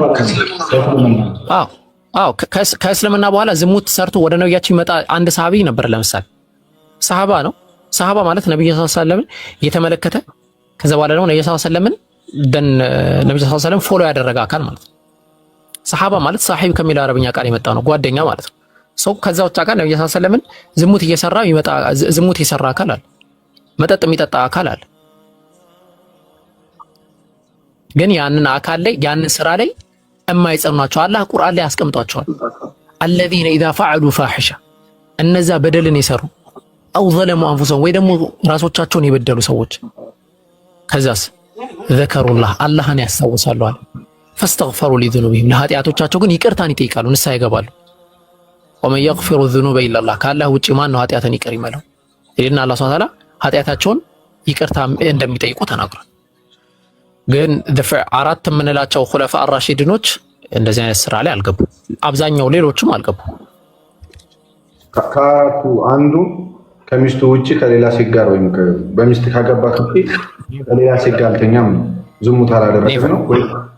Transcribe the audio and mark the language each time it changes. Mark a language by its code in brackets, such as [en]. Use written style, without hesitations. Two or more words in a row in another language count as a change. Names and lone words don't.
[am] ከእስልምና በኋላ ዝሙት ሰርቶ ወደ ነብያችን ይመጣ አንድ ሰሃቢ ነበር። ለምሳሌ ሰሃባ ነው። ሰሃባ ማለት ነብዩ [ar] صلى الله عليه وسلم [am] የተመለከተ ከዛ በኋላ ደግሞ ነብዩ [ar] صلى الله عليه وسلم [am] ነብዩ [ar] صلى الله عليه وسلم [am] ፎሎ ያደረገ አካል ማለት ነው። ሰሃባ ማለት ሳሂብ ከሚለው አረብኛ ቃል የመጣ ነው፣ ጓደኛ ማለት ነው። ሰው ከዛ ውጭ ጋር ነብዩ [ar] صلى الله عليه وسلم [am] ዝሙት እየሰራ ይመጣ ዝሙት የሰራ አካል አለ፣ መጠጥ የሚጠጣ አካል አለ። ግን ያንን አካል ላይ ያንን ስራ ላይ የማይጸኗቸው አላህ ቁርአን ላይ አስቀምጧቸዋል። [ar] الذين اذا فعلوا فاحشه [am] እነዛ በደልን የሰሩ [ar] أو ظلموا انفسهم [am] ወይ ደግሞ ራሶቻቸውን የበደሉ ሰዎች ከዛስ ذكروا አላህን ያስታውሳሉ አለ። [ar] فاستغفروا لذنوبهم [am] ለኃጢአቶቻቸው ግን ይቅርታን ይጠይቃሉ፣ ንስሐ ይገባሉ። [ar] ومن يغفر الذنوب الا الله [am] ካላህ ውጪ ማን ነው ኃጢአትን ይቅር ይመለው? ይልና አላህ [ar] سبحانه وتعالى [am] ኃጢአታቸውን ይቅርታ እንደሚጠይቁ ተናግሯል። ግን አራት የምንላቸው ኹለፋ አራሺዲኖች እንደዚህ አይነት ስራ ላይ አልገቡ። አብዛኛው ሌሎችም አልገቡ። ከአራቱ አንዱ ከሚስቱ ውጪ ከሌላ ሴት ጋር ወይም በሚስት ካገባት ውጪ ከሌላ ሴት ጋር አልተኛም ነው፣ ዝሙት አላደረገም ነው።